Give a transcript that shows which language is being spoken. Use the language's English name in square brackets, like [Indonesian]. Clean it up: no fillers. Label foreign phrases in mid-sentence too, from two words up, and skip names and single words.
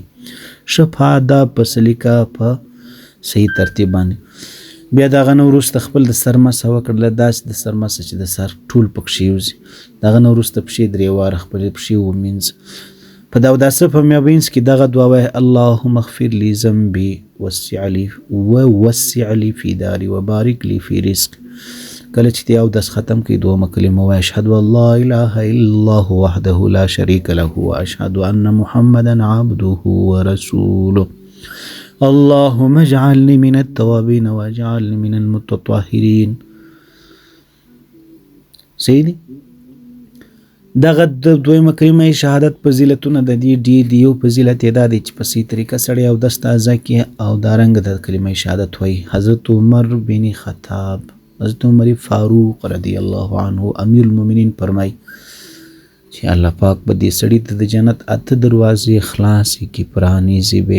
[Pashto] ښه په ادب، په سلیقه، په صحیح ترتیب باندې. بیا د هغه نه وروسته خپل د سر مسه وکړله، داسې د سر مسه چې د سر ټول پکښې یوځي. د هغه نه وروسته پښې 3 واره خپلې پښې ومینځه. په دا اوداسه په مابینځ کې دغه دعا وایه: [Arabic] اللهم اغفر لي ذنبي ووسع لي في داري وبارک لي في رزق. [Pashto] کله چې دې اودس ختم کړي 2 کلمه وایه: [Arabic] اشهد ان لا اله الا الله وحده لا شریک له واشهد ان محمدا عبده ورسوله. اللهم اجعلني من التوابین واجعلني من المتطهرین. [Pashto] صحیح دی. دغه د 2 کلمه شهادت فضیلتونه د دې ډېر دي. یو فضیلت یې دا دی چې په صحیح طریقه سړی اودس تازه کړي او دارنګه د کلمه شهادت وایي. حضرت عمر بن خطاب، حضرت عمر فاروق [Arabic] رضی الله عنه امیر المؤمنین [Pashto] فرمایي چې الله پاک به دې سړي ته د جنت 8 دروازې خلاصې کړي، پرانیزي به.